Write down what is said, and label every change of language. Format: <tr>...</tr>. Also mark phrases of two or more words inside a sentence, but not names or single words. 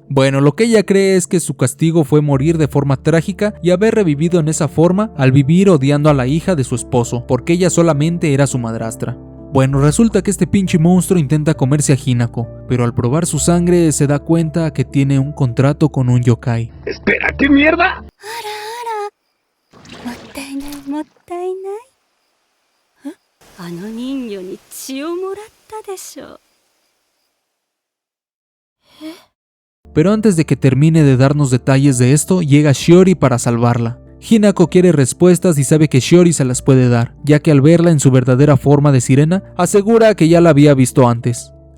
<es>Bueno, lo que ella cree es que su castigo fue morir de forma trágica y haber revivido en esa forma al vivir odiando a la hija de su esposo, porque ella solamente era su madrastra. Bueno, resulta que este pinche monstruo intenta comerse a Hinako, pero al probar su sangre se da cuenta que tiene un contrato con un yokai. Espera, ¿qué mierda?</es> <ja>もったいないもったいない。あの人魚に血をもらったでしょ。</ja> <es>Pero antes de que termine de darnos detalles de esto, llega Shiori para salvarla. Hinako quiere respuestas y sabe que Shiori se las puede dar, ya que al verla en su verdadera forma de sirena, asegura que ya la había visto antes.</es>